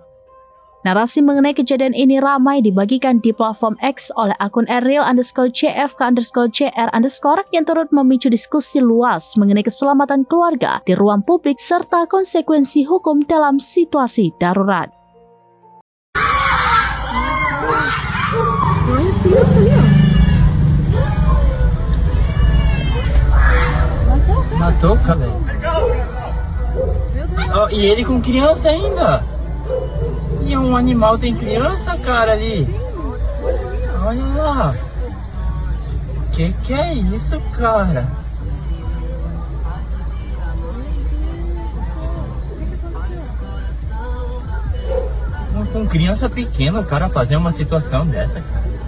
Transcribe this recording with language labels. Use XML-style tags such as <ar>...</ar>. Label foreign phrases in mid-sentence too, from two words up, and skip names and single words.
<id>Narasi mengenai kejadian ini ramai dibagikan di platform X oleh akun @real_cfk_cr_ yang turut memicu diskusi luas mengenai keselamatan keluarga di ruang publik serta konsekuensi hukum dalam situasi darurat.</id> <pt>E ele com criança ainda. E animal tem criança, cara, ali. Olha lá. Que é isso, cara? Com criança pequena, o cara fazer uma situação dessa, cara.</pt>